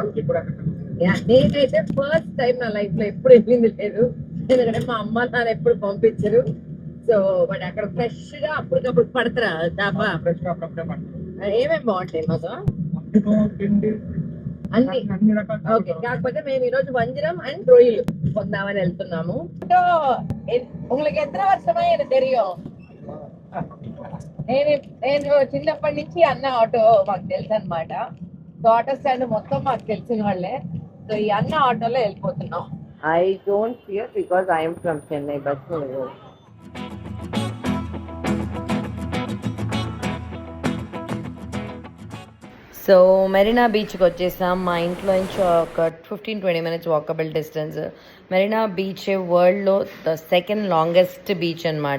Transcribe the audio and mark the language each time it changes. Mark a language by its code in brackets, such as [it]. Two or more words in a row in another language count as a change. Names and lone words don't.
[te] నేనైతే [en] first time [te] నా లైఫ్ లో ఎప్పుడు వెళ్ళింది లేదు, ఎందుకంటే మా అమ్మ నాన్న ఎప్పుడు పంపించరు. [en] so but [te] అక్కడ ఫ్రెష్ గా అప్పటికప్పుడు పడతారా దాబా. ఏమేమి బాగుంటాయి మాధవ? అన్ని ఓకే. కాకపోతే మేము ఈ రోజు వంజరం అండ్ రొయ్యలు పొందామని వెళ్తున్నాము. [ta] உங்களுக்கு எத்தனை வருஷமா எனக்கு தெரியும்? [te] నేను చిన్నప్పటి నుంచి అన్న ఆటో మాకు తెలుసు అనమాట. సో [en] auto stand [te] మొత్తం మాకు తెలిసిన వాళ్ళే. సో ఈ అన్న ఆటోలో వెళ్ళిపోతున్నాం. [en] I don't fear because I'm from Chennai. [te] బస్ సో మెరీనా బీచ్కి వచ్చేసాం. మా ఇంట్లో నుంచి ఒక 15-20 మినిట్స్ [en] walkable distance. [te] మెరీనా బీచ్ వరల్డ్లో [en] the second longest beach [te] అనమాట.